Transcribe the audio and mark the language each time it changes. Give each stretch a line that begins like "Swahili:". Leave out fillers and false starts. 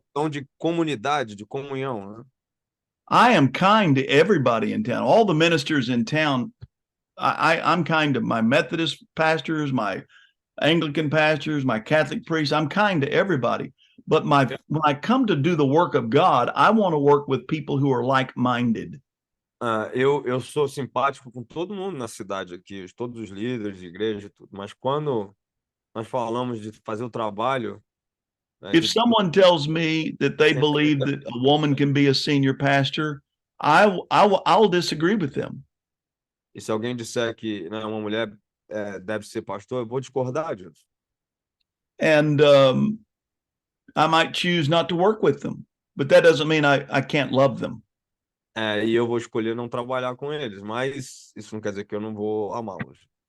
Portuguese: De comunidade, de comunhão, né?
English: I am kind to everybody in town. All the ministers in town, I'm kind to my Methodist pastors, my Anglican pastors, my Catholic priests. I'm kind to everybody. But when I come to do the work of God, I want to work with people who are like-minded.
Portuguese: Eu sou simpático com todo mundo na cidade aqui, todos os líderes de igreja e tudo. Mas quando nós falamos de fazer o trabalho,
English: if someone tells me that they believe that a woman can be a senior pastor, I'll disagree with them.
Portuguese: E se alguém disser que, né, uma mulher deve ser pastor, eu vou discordar disso.
English: And I might choose not to work with them, but that doesn't mean I can't love them.
Portuguese: E eu vou escolher não trabalhar com eles, mas isso não quer dizer que eu não vou amá-los.